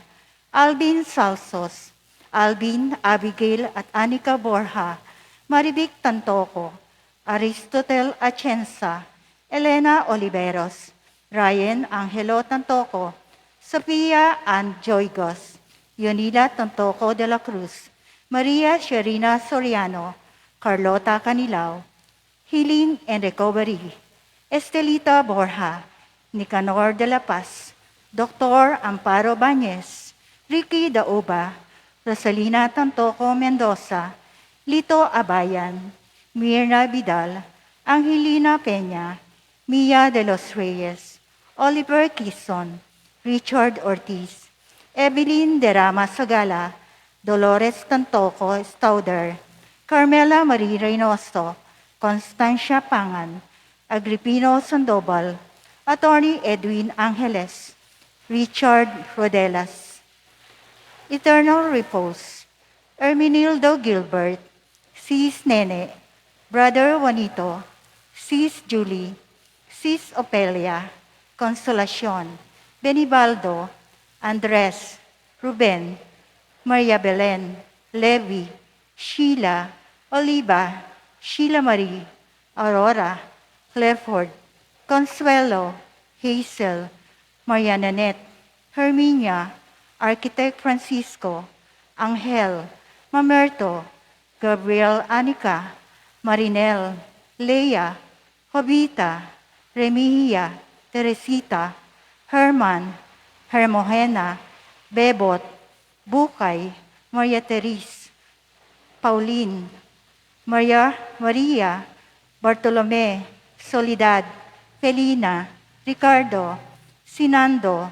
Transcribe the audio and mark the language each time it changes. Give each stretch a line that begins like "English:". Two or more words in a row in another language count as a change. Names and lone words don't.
English: Alvin Salsos, Alvin, Abigail at Anika Borja, Marivic Tantoco, Aristotel Atienza, Elena Oliveros, Ryan Angelo Tantoco, Sophia Ann Joygos, Yonila Tantoco de la Cruz, Maria Sherina Soriano, Carlota Canilao, Healing and Recovery, Estelita Borja, Nicanor de la Paz, Dr. Amparo Bañez, Ricky Dauba, Rosalina Tantoco Mendoza, Lito Abayan, Mirna Vidal, Angelina Peña, Mia de los Reyes, Oliver Quizon, Richard Ortiz, Evelyn Derama Sagala, Dolores Tantoco Stauder, Carmela Marie Reynoso, Constancia Pangan, Agripino Sandoval, Attorney Edwin Angeles, Richard Rodelas. Eternal repose, Erminildo Gilbert, Sis Nene, Brother Juanito, Sis Julie, Sis Opelia, Consolacion, Benibaldo, Andres, Ruben, Maria Belen, Levi, Sheila, Oliva, Sheila Marie, Aurora, Clifford, Consuelo, Hazel, Maria Nanette, Herminia, Architect Francisco, Angel, Mamerto, Gabriel Anica, Marinel, Leia, Jovita, Remihia, Teresita, Herman, Hermogena, Bebot, Bukay, Maria Teres, Pauline, Maria, Bartolome, Soledad, Felina, Ricardo, Sinando,